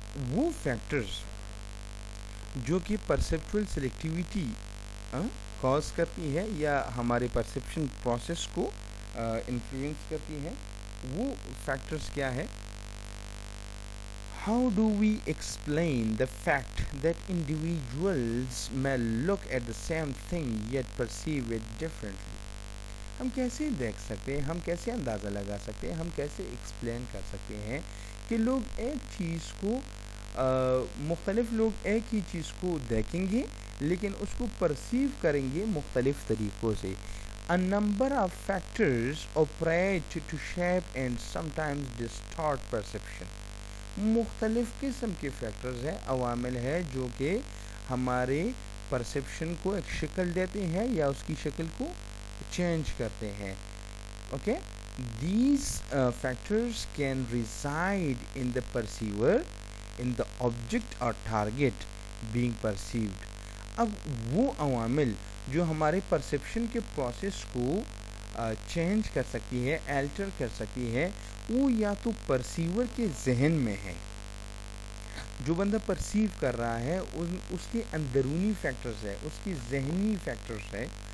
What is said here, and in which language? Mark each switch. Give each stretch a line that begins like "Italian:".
Urdu: وہ فیکٹرز جو کہ پرسیپچول سلیکٹیوٹی کاز کرتی ہے یا ہمارے پرسیپشن پروسیس کو انفلوئنس کرتی ہے, وہ فیکٹرز کیا ہے؟
English: How do we explain the fact that individuals may look at the same thing yet perceive it differently?
Urdu: ہم کیسے دیکھ سکتے ہیں, ہم کیسے اندازہ لگا سکتے ہیں, ہم کیسے ایکسپلین کر سکتے ہیں کہ لوگ ایک چیز کو مختلف لوگ ایک ہی چیز کو دیکھیں گے لیکن اس کو پرسیو کریں گے مختلف طریقوں سے.
English: A number of factors operate to shape and sometimes distort perception.
Urdu: مختلف قسم کے فیکٹرز ہیں, عوامل ہیں جو کہ ہمارے پرسیپشن کو ایک شکل دیتے ہیں یا اس کی شکل کو چینج کرتے ہیں.
English: Okay, these factors can reside in the perceiver, in the object or target being perceived.
Urdu: اب وہ عوامل جو ہمارے پرسیپشن کے پروسیس کو چینج کر سکتی ہے, الٹر کر سکتی ہے, وہ یا تو پرسیور کے ذہن میں ہے, جو بندہ پرسیو کر رہا ہے اس کے اندرونی فیکٹرز ہے, اس کی ذہنی فیکٹرز ہے.